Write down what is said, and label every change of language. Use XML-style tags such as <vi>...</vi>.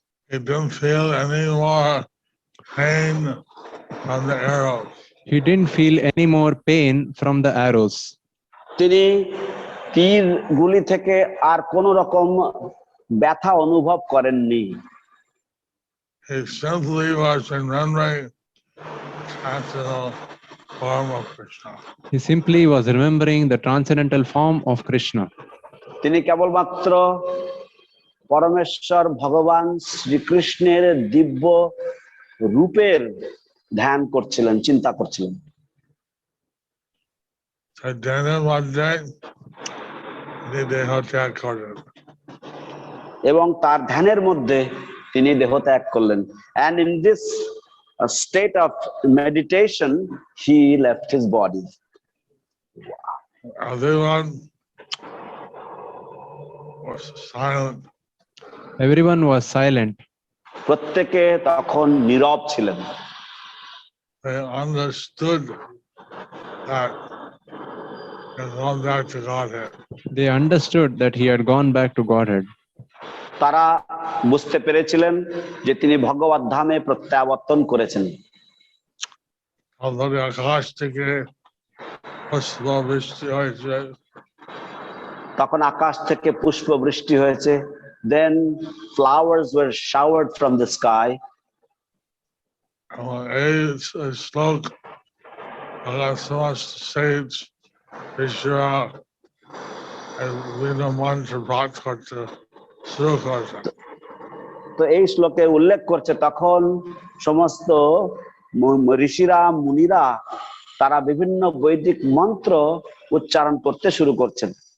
<en>He didn't feel any more pain from the arrows. He didn't feel any more pain from the arrows.</en> <bn>তিনি তীর গুলি থেকে আর কোন রকম ব্যথা অনুভব করেননি।</bn> <en>He simply was remembering transcendental form of Krishna. He simply was remembering the transcendental form of Krishna.</en> <bn>তিনি কেবলমাত্র পরমেশ্বর ভগবান শ্রীকৃষ্ণের দিব্য রূপের ধ্যান করছিলেন, চিন্তা করছিলেন। So Daniel one day, they dehoত্যাগ করেন। এবং তার ধ্যানের মধ্যে তিনি দেহত্যাগ করলেন।</bn> <en>And in this state of meditation, he left his body. Everyone was silent. Everyone was silent.</en> <bn>প্রত্যেকে তখন নীরব ছিলেন।</bn> <en>They understood that he had gone back to Godhead. They understood that he had gone back to Godhead.</en> <bn>তারা বুঝতে পেরেছিলেন যে তিনি ভগবত ধামে প্রত্যাবর্তন করেছেন। Although আকাশ থেকে পুষ্প বৃষ্টি হয়েছে, তখন আকাশ থেকে পুষ্প বৃষ্টি হয়েছে।</bn> <en>Then flowers were showered from the sky.</en> <bn>এই শ্লোক সমস্ত সেজ ঋষিরা বিভিন্ন মন্ত্র পাঠ করতে শুরু করেছে। তো এই শ্লোকে উল্লেখ করছে তখন সমস্ত ঋষিরা মুনিরা তারা বিভিন্ন বৈদিক মন্ত্র উচ্চারণ করতে শুরু করছেন।</bn>